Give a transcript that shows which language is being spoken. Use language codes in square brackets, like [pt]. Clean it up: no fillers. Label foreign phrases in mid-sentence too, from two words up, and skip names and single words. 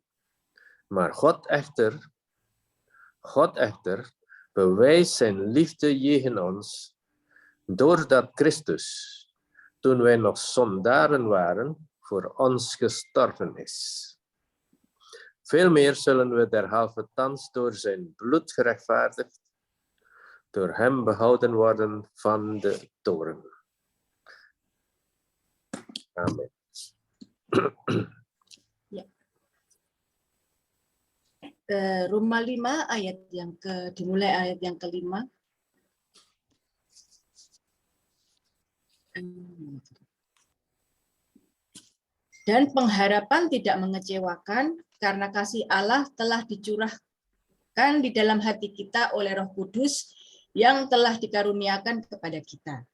[nl] Maar God echter bewijst zijn liefde jegens ons, doordat Christus, toen wij nog zondaren waren, voor ons gestorven is. Veel meer zullen we derhalve thans door zijn bloed gerechtvaardigd, door hem behouden worden van de toorn. [id] Amin. Roma 5 dimulai ayat yang kelima. Dan pengharapan tidak mengecewakan karena kasih Allah telah dicurahkan di dalam hati kita oleh Roh Kudus yang telah dikaruniakan kepada kita.